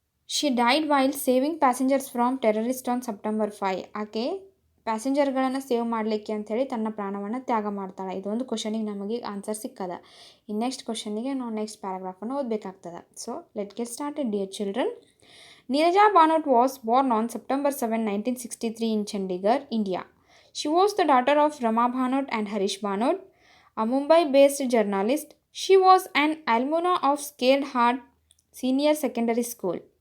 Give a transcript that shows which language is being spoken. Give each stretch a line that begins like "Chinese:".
English: She died while saving passengers from terrorists on September 5.
Kannada: ಆಕೆ ಪ್ಯಾಸೆಂಜರ್ಗಳನ್ನು save ಮಾಡಲಿಕ್ಕೆ ಅಂಥೇಳಿ ತನ್ನ ಪ್ರಾಣವನ್ನು ತ್ಯಾಗ ಮಾಡ್ತಾಳೆ. ಇದೊಂದು ಕ್ವಶನಿಗೆ ನಮಗೆ ಆನ್ಸರ್ ಸಿಕ್ಕದ. ಈ ನೆಕ್ಸ್ಟ್ ಕ್ವಶನಿಗೆ ನಾವು next ಪ್ಯಾರಾಗ್ರಾಫನ್ನು ಓದಬೇಕಾಗ್ತದೆ.
English: So let get started dear children. Neeraja Bhanot was born on September 7, 1963 in Chandigarh, India. She was the daughter of Rama Bhanot and Harish Bhanot, a Mumbai-based journalist. She was an alumna of Sacred Heart Senior Secondary School.